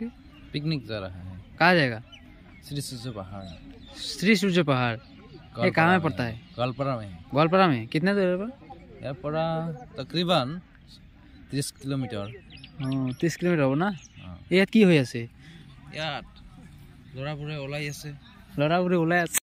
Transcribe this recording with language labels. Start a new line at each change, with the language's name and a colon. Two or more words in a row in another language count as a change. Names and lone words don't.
Hindi: पिकनिक जा रहा है। कहाँ जाएगा? श्री सूर्य पहाड़। श्री सूर्य पहाड़ ये कहाँ में पड़ता है? गोलपारा में। गोलपारा में कितने दूर है पर? यहाँ पड़ा तकरीबन 30 किलोमीटर।
Assamese: 30
Hindi: किलोमीटर हो ना।
Assamese: ইয়াত কি হৈ আছে? ইয়াত লৰাবোৰে ওলাই আছে। লৰাবোৰে ওলাই আছে।